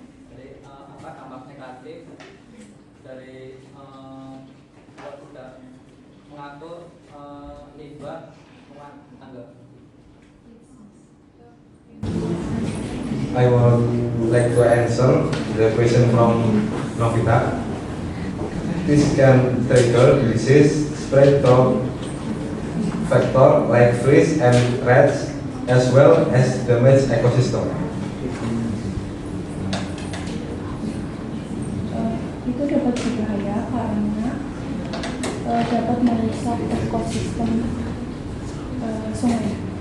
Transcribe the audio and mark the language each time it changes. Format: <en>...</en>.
<id>Jadi apa dampak negatif dari kalau tidak mengatur limbah rumah tangga?</id> <en>I would like to answer the question from Novita. This can trigger disease spread through factor like fleas and rats, as well as damage ecosystem.</en> <id>Itu dapat berbahaya karena dapat merusak ekosistem sungai.</id>